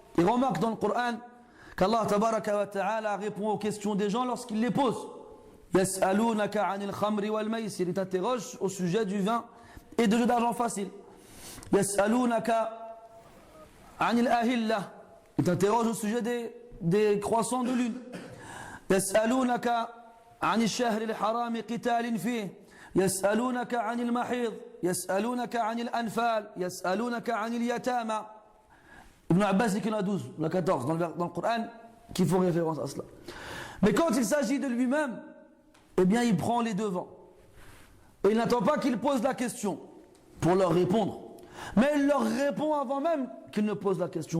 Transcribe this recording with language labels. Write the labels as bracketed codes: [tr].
[fr] Et remarque dans le Coran qu'Allah tabaraka wa ta'ala répond aux questions des gens lorsqu'ils les posent. [ar] Yas'alunaka 'anil khamri wal maisir. [fr] Il t'interroge au sujet du vin et de jeux d'argent facile. [ar] Yas'alunaka 'anil ahillah. [fr] Il t'interroge au sujet des croissants de lune. [ar] يسألونك عن الشهر الحرام قتال فيه يسألونك عن المحيض يسألونك عن الأنفال يسألونك عن اليتامى. [fr] Ibn Abbas dit qu'il y en a 12, il y en a 14 dans le Coran qui font référence à cela. Mais quand il s'agit de lui-même, eh bien il prend les devants. Et il n'attend pas qu'ils posent la question pour leur répondre. Mais il leur répond avant même qu'ils ne posent la question.